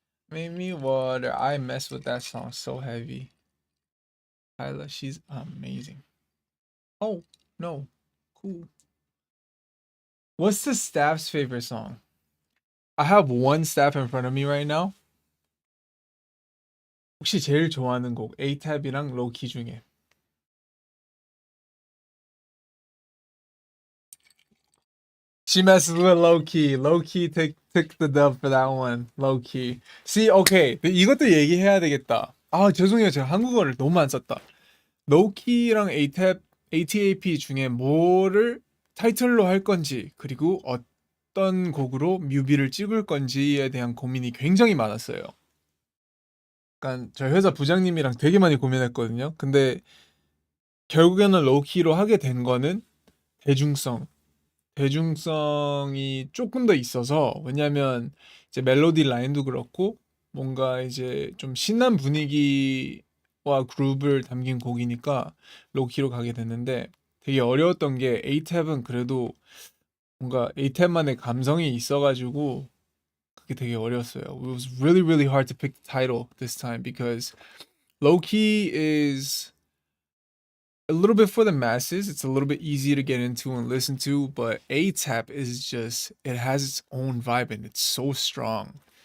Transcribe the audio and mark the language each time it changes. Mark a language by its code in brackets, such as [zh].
[en] Make me water. I mess with that song so heavy. Kyla, she's amazing. Oh, no. Cool. What's the staff's favorite song? I have one staff in front of me right now. [ko] 혹시 제일 좋아하는 곡 A-tab이랑 Lowkey 중에. [en] She messes with Lowkey. Lowkey took the dub for that one. Lowkey. See, okay. [ko] 이것도 얘기해야 되겠다. 아, 죄송해요. 제가 한국어를 너무 안 썼다. Lowkey랑 A-tab, ATAP 중에 뭐를 타이틀로 할 건지, 그리고 어떤 곡으로 뮤비를 찍을 건지에 대한 고민이 굉장히 많았어요. 약간 저희 회사 부장님이랑 되게 많이 고민했거든요. 근데 결국에는 Lowkey로 하게 된 거는 대중성. 대중성이 조금 더 있어서 왜냐면 이제 멜로디 라인도 그렇고 뭔가 이제 좀 신난 분위기와 그룹을 담긴 곡이니까 로키로 가게 됐는데 되게 어려웠던 게 에이탭은 그래도 뭔가 에이탭만의 감성이 있어가지고 그게 되게 어려웠어요. [en] It was really really hard to pick the title this time because Lowkey is a little bit for the masses. It's a little bit easy to get into and listen to, but A-Tap is just it has its own vibe and it's so strong.